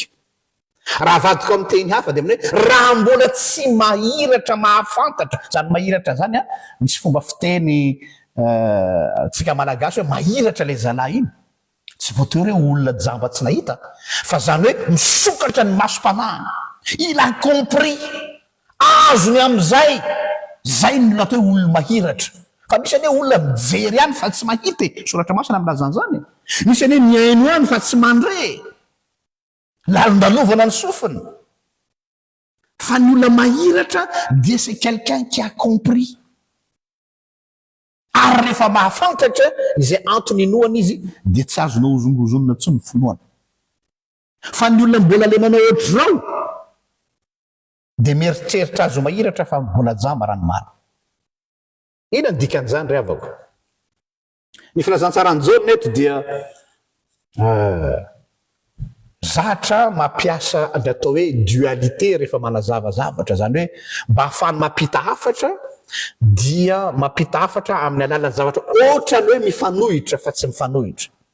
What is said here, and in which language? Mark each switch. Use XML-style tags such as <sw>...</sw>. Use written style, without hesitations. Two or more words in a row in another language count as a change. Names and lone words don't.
<mg>Raha vadiko amin'ny teny hafa dia amin'ny hoe raha mbola tsy mahiratra mahafantatra, zany mahiratra zany misy fomba fiteny tsika malagasy hoe mahiratra le zalahy iny, tsy voatery hoe olona jamba tsy nahita, fa zany hoe misokatra ny masom-panahy,</mg> <fr>il a compris,</fr> <mg>azony am'izay, zay no atao hoe olona mahiratra. Fa misy ane olona mijery ihany fa tsy mahita, soratra masina milazany zany. Misy ane miaino ihany fa tsy mandre, lalondalovana ny sofiny. Fa ny olona mahiratra dia</mg> <fr>c'est quelqu'un qui a compris,</fr> <mg>ary rehefa mahafantatra izay antony inoany izy dia tsy azona ozongozonina tsy ny finoana. Fa ny olona mbola le manao ohatra zao dia mieritreritra azo mahiratra fa mbola jamba ranomarina. Ina ny dikan'izany ry havako? Ny filazantsarany zao neto dia zatra mampiasa ny atao hoe dualité rehefa manazava zavatra, zany hoe mba ahafahany mampita hafatra dia mampita hafatra amin'ny alalan'ny zavatra ohatra ny hoe mifanohitra fa tsy mifanohitra.</mg>